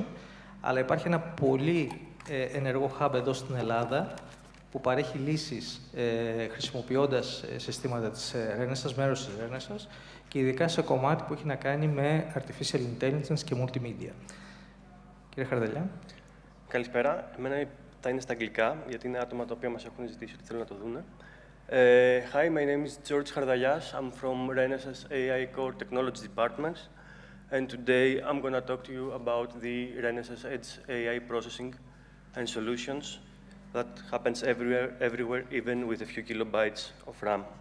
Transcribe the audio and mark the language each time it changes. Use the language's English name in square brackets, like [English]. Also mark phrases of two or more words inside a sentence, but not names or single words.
[Greek] Αλλά υπάρχει ένα πολύ ενεργό hub εδώ στην Ελλάδα, που παρέχει λύσεις χρησιμοποιώντας συστήματα της Renesas, μέρος της Renesas, και ειδικά σε κομμάτι που έχει να κάνει με [English] Artificial Intelligence [Greek] και Multimedia. Κύριε Χαρδαλιά. Καλησπέρα. Εμένα θα είναι στα αγγλικά, γιατί είναι άτομα τα οποία μας έχουν ζητήσει ότι θέλουν να το δούνε. [English] Hi, my name is George Chardalias. I'm from Renesas AI Core Technology Departments. And today I'm going to talk to you about the Renesas Edge AI processing and solutions that happens everywhere, even with a few kilobytes of RAM.